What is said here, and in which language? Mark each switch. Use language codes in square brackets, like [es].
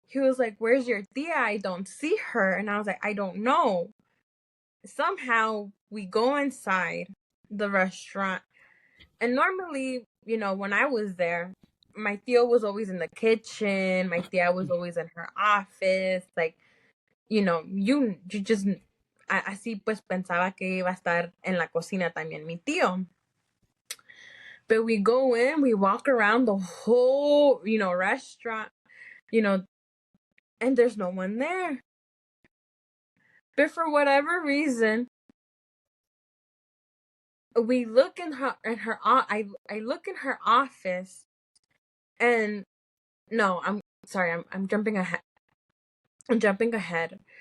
[en] he was like, "Where's your tia? I don't see her." And I was like, "I don't know." Somehow we go inside the restaurant, and normally, you know, when I was there, my tia was always in the kitchen. My tia was always in her office. Like, you know, you just [es] así pues pensaba que iba a estar en la cocina también mi tío. [en] But we go in, we walk around the whole, you know, restaurant, you know, and there's no one there. But for whatever reason, we look I look in her office, and no, I'm sorry, I'm jumping ahead. I'm jumping ahead.